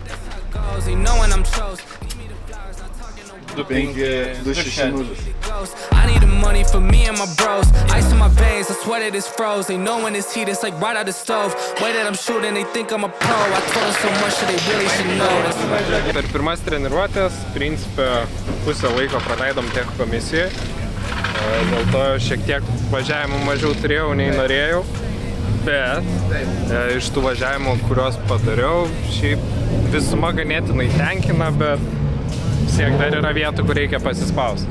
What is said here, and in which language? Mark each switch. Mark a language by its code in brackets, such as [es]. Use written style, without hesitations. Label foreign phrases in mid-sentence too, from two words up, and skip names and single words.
[en] 260. I need the money for me and my bros. Ice in my veins, I swear that it's froze. They know when it's heat, it's like right out the stove. Way that I'm shooting, they think I'm a pro. I told them so much that they really should know. [lt] Per pirmas treniruotės, principė, pusę laiko praleidom tech komisijoje. Dėl to šiek tiek važiavimų mažiau turėjau nei norėjau. Bet iš tų važiavimų, kuriuos padariau, šiaip visuma ganėtinai tenkina, bet siek dar yra vietų, kur reikia pasispausti.